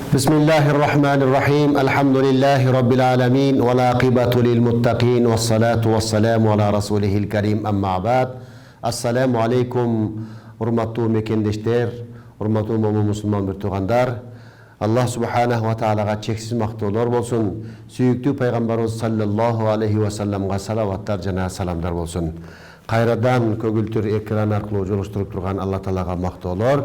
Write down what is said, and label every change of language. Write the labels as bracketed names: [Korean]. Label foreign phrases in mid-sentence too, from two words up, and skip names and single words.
[Arabic] بسم الله الرحمن الرحيم الحمد لله رب العالمين والعاقبة للمتقين والصلاة والسلام على رسوله الكريم أما بعد السلام عليكم [Kyrgyz] урматтуу мекендештер, урматтуу момун мусулман бир туугандар. Аллах [Arabic] سبحانه وتعالى [Kyrgyz] чексиз мактоолор болсун. Сүйүктүү пайгамбарыбыз [Arabic] صلى الله عليه وسلم [Kyrgyz] салаваттар жана саламдар болсун. Кайрадан көгүлтүр экран аркылуу жолуштуруп турган Аллах таалага мактоолор.